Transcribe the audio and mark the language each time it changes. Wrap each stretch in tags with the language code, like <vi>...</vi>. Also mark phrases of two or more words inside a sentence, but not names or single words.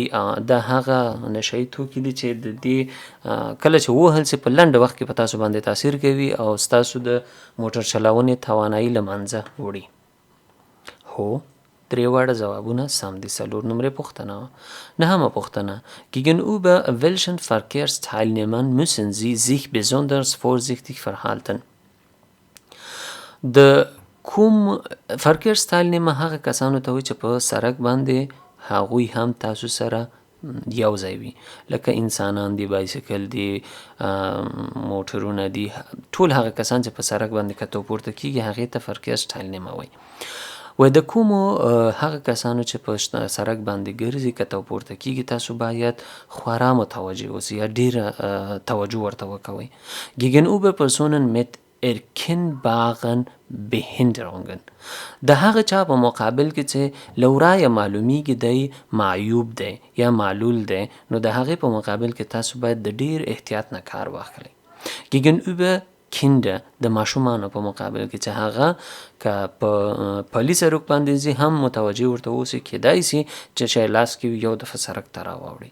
<ps>دا هغه نشهیي توکي دي چې د دې کله چې ووهل سي په لنډ وخت کې په تاسو باندې تاثیر کوي او ستاسو د موټر چلونې توانایي له منځه وړي. هو 3 واړه ځوابونه سم دي. 4 نمرې پوښتنه.</ps> <de>9مه پوښتنه Gegenüber welchen Verkehrsteilnehmern müssen Sie sich besonders vorsichtig verhalten?</de> <ps>د کوم Verkehrsteilnehmer هغه کسانو ته وایي چې په سړک باندې هغوی هم تاسو سره یو ځای وي، لکه انسانان دي، بایسکل دي، موټرونه دي، ټول هغه کسان چې په سړک باندې کته پورته کیږي هغې ته Verkehrsteilnehmer وایي. و د کومو هغه کسانو چې په سړک باندې ګرځي کته پورته کیږي تاسو باید خورا متوجه اوسئ یا ډیره توجه ورته وکوئ.</ps> <de>Gegenüber Personen mit erkennbaren Behinderungen</de> <ps>د هغه چا په مقابل کې چې له ورایه معلومیږي دی معیوب دی یا معلول دی نو د هغې په مقابل کې تاسو باید د ډیر احتیاط نه کار واخلئ.</ps> <de>Gegenüber Kinder</de> <ps>د ماشومانو په مقابل کې چې هغه که په پلي سړک باندې ځي هم متوجه ورته اوسئ، کیدای سي چې شی لاس کې یو دفعه سړک ته راواوړي.</ps>